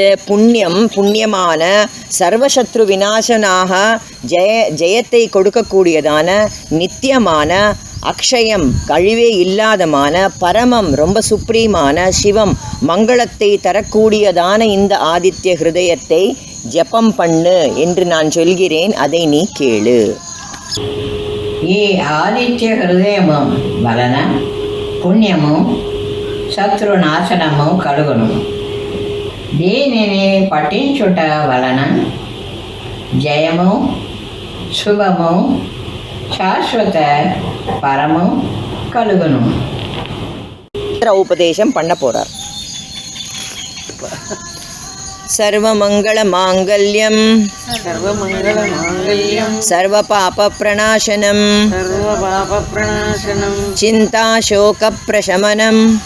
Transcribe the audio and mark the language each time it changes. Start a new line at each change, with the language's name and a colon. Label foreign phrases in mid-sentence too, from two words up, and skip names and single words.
Tamil: புண்ணியமான சர்வசத்ரு விநாசனாக ஜெயத்தை கொடுக்கக்கூடியதான நித்தியமான அக்ஷயம் கழிவே இல்லாதமான பரமம் ரொம்ப சுப்ரீமான சிவம் மங்களத்தை தரக்கூடியதான இந்த ஆதித்ய ஹிருதயத்தை ஜபம் பண்ணு என்று நான் சொல்கிறேன், அதை நீ கேளு.
Telugu: ఈ ఆదిత్య హృదయము వలన పుణ్యము శత్రునాశనము కలుగును. దీనిని పఠించుట వలన జయము శుభము శాశ్వత పరము కలుగును.
Tamil: உபதேசம் பண்ண போறார்.
Sanskrit: सर्वमङ्गलमाङ्गल्यं सर्वपापप्रणाशनम् चिन्ताशोकप्रशमनम्